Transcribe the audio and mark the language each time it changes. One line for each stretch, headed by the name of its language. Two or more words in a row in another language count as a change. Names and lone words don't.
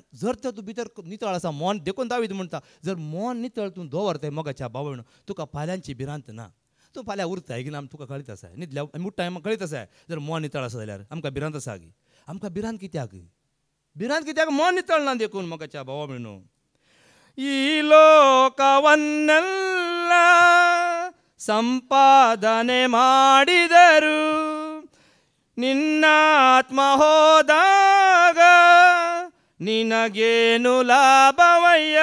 Konkani: जर तर तूं भितर नितळ आसा, मन देखून दावीद म्हणटा, जर मन नितळ तूं दवरताय मोगाच्या भावण, तुका फाल्यांची भिरांत ना. तूं फाल्यां उरताय गी ना तुका कळीत आसा. न्हिदल्या मुट्टा म्हाका कळीत आसा. जर मन नितळ आसा जाल्यार आमकां भिरांत आसा गी. आमकां भिरांत कित्याक मन नितळ ना. देखून मोगाच्या भावा म्हणू
Kannada: ಈ ಲೋಕವನ್ನೆಲ್ಲ ಸಂಪಾದನೆ ಮಾಡಿದರು, ನಿನ್ನ ಆತ್ಮ ಹೋದಾಗ ನಿನಗೇನು ಲಾಭವಯ್ಯ.